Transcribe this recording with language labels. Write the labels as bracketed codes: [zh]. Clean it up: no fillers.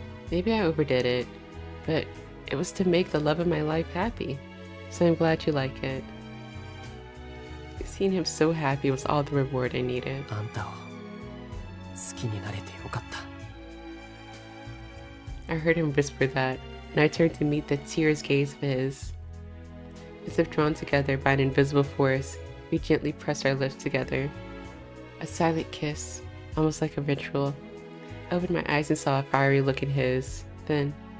[en] Maybe I overdid it, but it was to make the love of my life happy, so I'm glad you like it. Seeing him so happy was all the reward I needed. [ja] あんたを好きになれてよかった。 [en] I heard him whisper that, and I turned to meet the tears gaze of his. As if drawn together by an invisible force, we gently pressed our lips together. A silent kiss, almost like a ritual. I opened my eyes and saw a fiery look in his. Then...